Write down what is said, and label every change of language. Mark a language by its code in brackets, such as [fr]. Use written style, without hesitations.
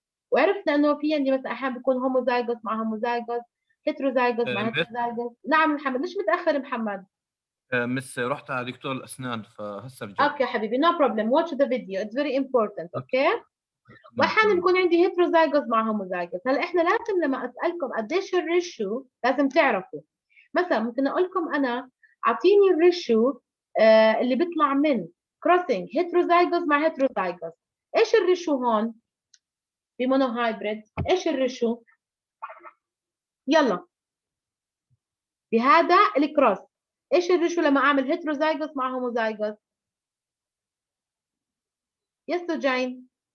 [ar] وعرفنا انه في عندي مثلا احيانا بيكون homozygous مع homozygous heterozygous مع heterozygous. نعم محمد. ليش متاخر محمد؟ مس رحت على دكتور الأسنان فهسه رجعت. اوكي حبيبي [en] no problem. watch the video it's very important. [ar] اوكي. واحيانا بيكون عندي heterozygous مع homozygous. هلا احنا لازم لما اسالكم قديش الريشيو لازم تعرفوا. مثلا ممكن اقول لكم انا اعطيني الريشيو اللي بيطلع من [en] crossing heterozygous [ar] مع heterozygous. ايش الريشيو هون بمونو هايبريد؟ ايش الريشيو؟ يلا بهذا الكروس ايش الريشيو لما اعمل heterozygous مع homozygous؟ يس جاين.